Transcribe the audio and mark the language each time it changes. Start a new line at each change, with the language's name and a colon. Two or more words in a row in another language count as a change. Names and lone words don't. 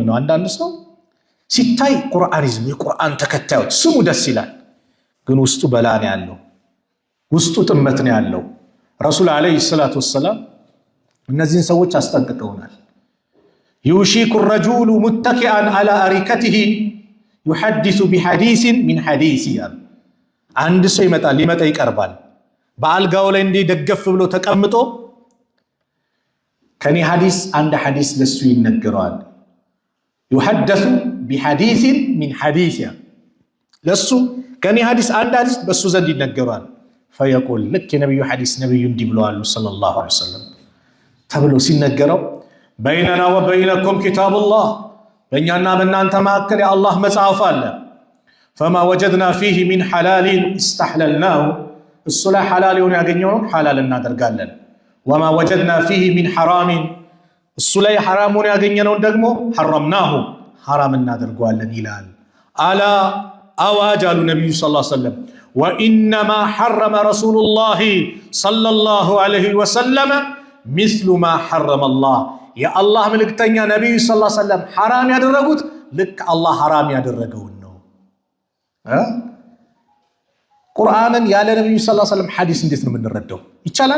Amharic: ነው አንዳንድ ሰው ሲታይ ቁርአኒዝም የቁርአን ተከታዮች ስሙ ደስ ይላል፣ ግን ውስጡ በላ ነው ያለው፣ ውስጡ ጥመት ነው ያለው። ረሱል
Arabic: عليه الصلاة والسلام
Amharic: እነዚህን ሰዎች አስጠንቅቀውናል።
Arabic: يوشك رجل متكئا على أريكته يحدث بحديث من حديثي።
Amharic: አንድ ሰው ሊመጣ ይቀርባል በአልጋው ላይ እንዲህ ደገፍ ብሎ ተቀምጦ ከኔ ሐዲስ አንድ ሐዲስ ለሱ ይነገረዋል።
Arabic: يحدث بحديث من حديث
Amharic: ለሱ ከኔ ሐዲስ አንድ ሐዲስ በሱ ዘንድ ይነገራል።
Arabic: فيقول لك
Amharic: ነብዩ ሐዲስ ነብዩ እንዲህ ብለዋል ሰለላሁ
Arabic: عليه وسلم
Amharic: ተብሎ ሲነገረው
Arabic: بيننا وبينكم كتاب الله
Amharic: በእኛና በእናንተ መካከል የአላህ መጽሐፍ አለ።
Arabic: فما وجدنا فيه من حلال استحللناه
Amharic: እሱ ላይ ሐላል የሆነ ያገኘውን ሐላል እናደርጋለን።
Arabic: وما وجدنا فيه من حرام
Amharic: እሱ ላይ ሐራሙን ያገኘነውን ደግሞ ሐረምናሁ ሐራም እናደርገዋለን ይላል። አላ አዋጅ አሉ ነብዩ
Arabic: صلى الله عليه وسلم وإنما حرم رسول الله صلى الله عليه وسلم مثل ما حرم الله።
Amharic: የአላህ መልእክተኛ ነብዩ
Arabic: صلى الله عليه وسلم
Amharic: ሐራም ያደረጉት ልክ አላህ ሐራም ያደረገውን ነው። ቁርአንን ያለ ነብዩ
Arabic: صلى الله عليه وسلم
Amharic: ሐዲስ እንዴት ነው የምንረዳው? ይቻላል?